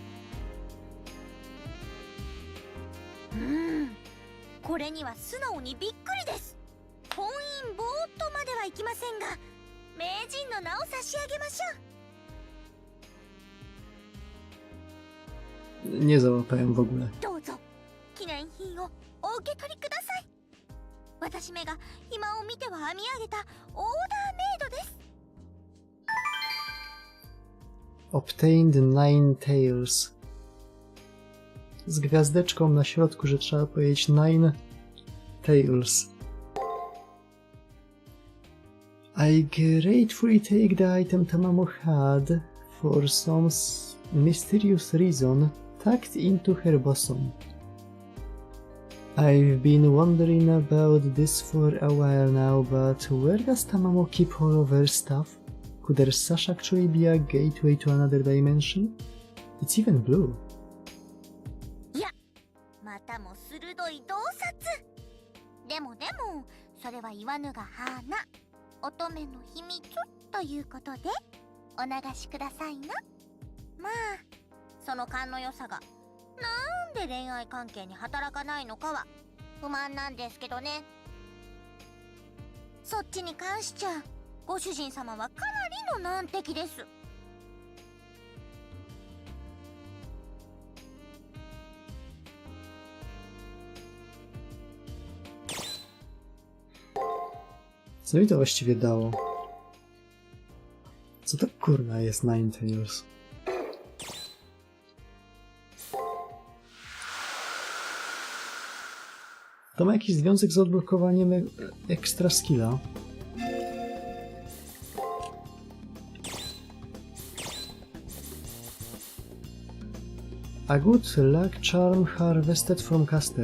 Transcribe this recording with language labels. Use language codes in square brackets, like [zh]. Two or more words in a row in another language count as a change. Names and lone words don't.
[ja] これには素直にびっくりです。本因坊とまではいきませんが、名人の名を差し上げましょう。 [pl] Nie załapałem w ogóle. [ja] どうぞ記念品をお受け取りください。私めが暇を見ては編み上げたオーダーメイドです。 [en] Obtained 9 tails. [pl] Z gwiazdeczką na środku, że trzeba powiedzieć 9 tails. [en] I gratefully take the item Tamamo had, for some mysterious reason, tucked into her bosom. I've been wondering about this for a while now, but where does Tamamo keep all of her stuff? Could her sash actually be a gateway to another dimension? It's even blue. [ja] いや、またもい洞察。でもそれは言わぬが花、乙女の秘密ということでお流しくださいな。まあその勘の良さがなんで恋愛関係に働かないのかは不満なんですけどね。そっちに関しちゃご主人様はかなりの難敵です。 [pl] Co mi to właściwie dało? Co to kurna jest Ninetales? To ma jakiś związek z odblokowaniem ekstra skilla. [en] A good luck charm harvested from caster.